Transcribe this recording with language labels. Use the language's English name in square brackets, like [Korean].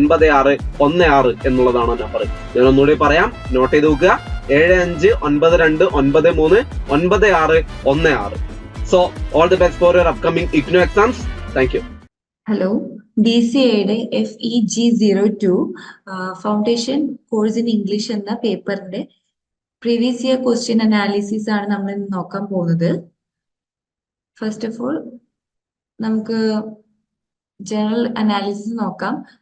[Malayalam] 7592939616 എന്നുള്ളതാണ് നമ്പർ. ഞാൻ ഒന്നുകൂടി പറയാം, നോട്ട് ചെയ്ത് നോക്കുക. 7592939616. [English] So all the best for your upcoming IGNO exams. Thank you. [Malayalam] Hello, DCAയുടെ FEG02 foundation course in English എന്ന പേപ്പറിന്റെ പ്രീവിയസ് ഇയർ ക്വസ്റ്റ്യൻ അനാലിസിസ് ആണ് നമ്മൾ ഇന്ന് നോക്കാൻ പോകുന്നത്. [English] first of all [Malayalam] നമുക്ക് ജനറൽ അനാലിസിസ് നോക്കാം.